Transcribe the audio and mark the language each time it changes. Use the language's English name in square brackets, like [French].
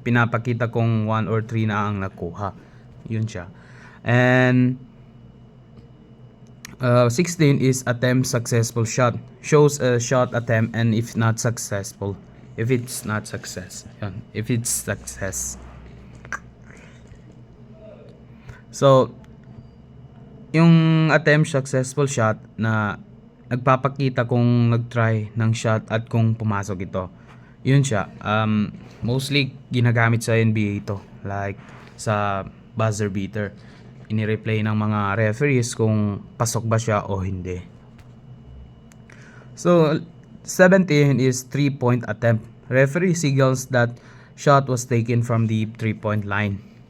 [Filipino] Pinapakita kung 1 or 3 na ang nakuha. Yun siya. [English] And 16 is attempt successful shot. Shows a shot attempt and if not successful. If it's not success. Yun. If it's success. [Filipino] So, yung attempt successful shot na nagpapakita kung nag-try ng shot at kung pumasok ito. Yun siya. Mostly ginagamit sa NBA ito. Like sa buzzer beater. Ini-replay ng mga referees kung pasok ba siya o hindi. [English] So, 17 is 3-point attempt. Referee signals that shot was taken from the 3-point line.